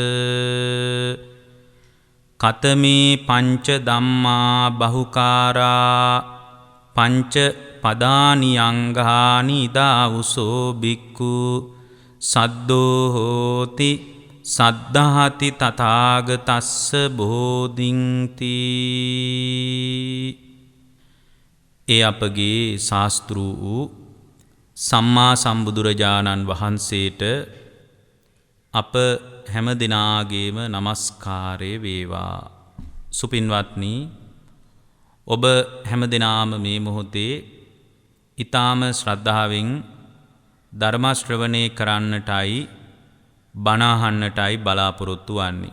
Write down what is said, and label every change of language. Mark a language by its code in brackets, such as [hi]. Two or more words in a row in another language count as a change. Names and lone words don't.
[pi] කතමේ පංච ධම්මා බහුකාරා පංච පදානි අංගානි දාවුසෝ බික්ඛු සද්දෝ හෝති සද්ධාති තථාගතස්ස බෝධින්ති. [si] ඒ අපගේ ශාස්ත්‍රූ වූ සම්මා සම්බුදුරජාණන් වහන්සේට අප හැම දිනාගේම නමස්කාරය වේවා. සුපින්වත්නි, ඔබ හැම දිනාම මේ මොහොතේ ඊ타ම ශ්‍රද්ධාවෙන් ධර්ම ශ්‍රවණය කරන්නටයි බණ අහන්නටයි බලාපොරොත්තු වන්නේ.